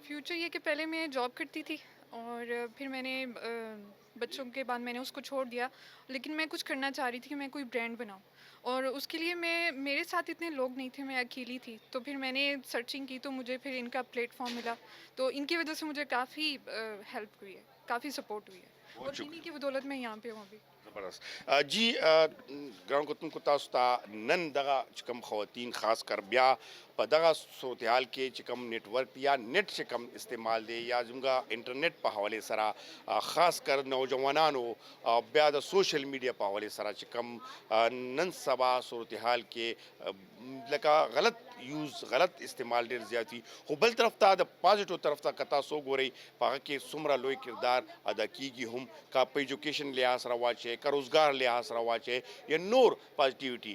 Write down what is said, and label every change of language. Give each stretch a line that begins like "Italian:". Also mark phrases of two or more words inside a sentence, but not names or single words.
Urdu: فیوچر یہ کہ پہلے میں جاب کرتی تھی اور پھر میں نے بچوں کے بعد میں نے اس کو چھوڑ دیا, لیکن میں کچھ کرنا چاہ رہی تھی کہ میں کوئی برانڈ بناؤں, اور اس کے لیے میرے ساتھ اتنے لوگ نہیں تھے, میں اکیلی تھی. تو پھر میں نے سرچنگ کی تو مجھے پھر ان کا پلیٹ فارم ملا, تو ان کی وجہ سے مجھے کافی ہیلپ ہوئی ہے, کافی سپورٹ ہوئی ہے, اور انہیں کی بدولت میں یہاں پہ ہوں ابھی. زبردست.
Pashto: جی ګران کتونکو تاسو ته نن دغه چې کوم خواتین خاص کر بیا په دغه صورتحال کې چې کوم نیټ ورک یا نیټ چې کوم استعمال دی یا زموږ انټرنیټ په حوالې سره خاص کر نوجوانانو بیا د
English: social media
Pashto: په حوالې سره چې کوم نن سبا صورتحال کې لکه غلط یوز غلط استعمال ډېر زیات وي, خو بل طرف ته د پازیټیو طرف ته که تاسو وګورئ په هغه کې څومره لوی کردار ادا کیږي, هم که په ایجوکیشن لحاظ سره واچئ, که روزګار لحاظ سره واچئ, یا نور پازیټیوټي.